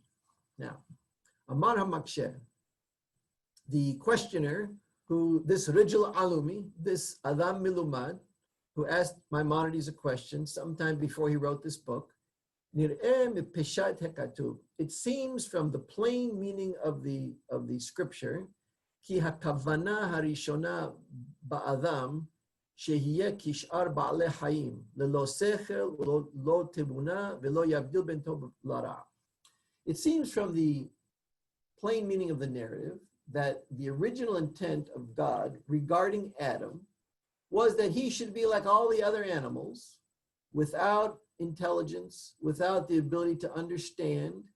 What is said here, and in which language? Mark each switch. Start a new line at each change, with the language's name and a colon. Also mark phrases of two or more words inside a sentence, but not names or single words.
English: Now,
Hebrew: אמר המקשה,
English: the questioner, who this
Arabic: رجل عالم,
English: this
Hebrew: אדם מלומד,
English: who asked Maimonides a question sometime before he wrote this book, it seems from the plain meaning of the scripture,
Hebrew: כי הכוונה הראשונה באדם שיהיה כשאר בעלי חיים ללא שכל לא תבונה ולא יבדיל בין טוב לרע.
English: It seems from the plain meaning of the narrative that the original intent of God regarding Adam was that he should be like all the other animals, without intelligence, without the ability to understand.